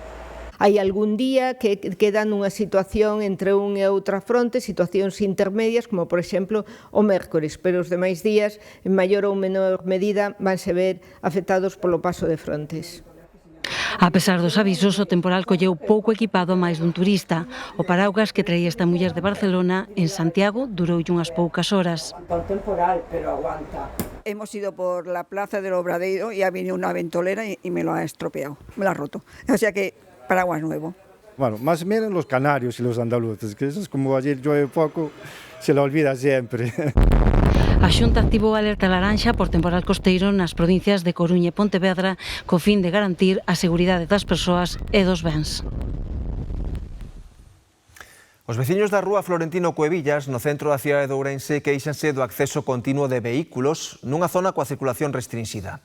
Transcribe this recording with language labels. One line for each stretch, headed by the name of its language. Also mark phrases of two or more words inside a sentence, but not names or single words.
Galician: Hai algún día que queda nunha situación entre un e outra fronte, situacións intermedias, como por exemplo o mércores, pero os demais días, en maior ou menor medida, vanse ver afectados polo paso de frontes. A pesar dos avisos, o temporal colleu pouco equipado a máis dun turista. O paraugas que traía esta muller de Barcelona, en Santiago, duroulle unhas poucas horas. O temporal, pero aguanta.
Spanish: Hemos ido por la plaza del Obradoiro y ha venido una ventolera y me lo ha estropeado, me lo ha roto. O sea que paraguas nuevo. Bueno, más bien los canarios y los andaluces, que eso es como ayer llueve poco, se lo olvida siempre.
Galician: A Xunta activou a alerta laranxa por temporal costeiro nas provincias de Coruña e Pontevedra co fin de garantir a seguridade das persoas e dos bens. Os veciños da rúa Florentino Cuevillas, no centro da cidade de Ourense, queixanse do acceso continuo de vehículos nunha zona coa circulación restrinxida.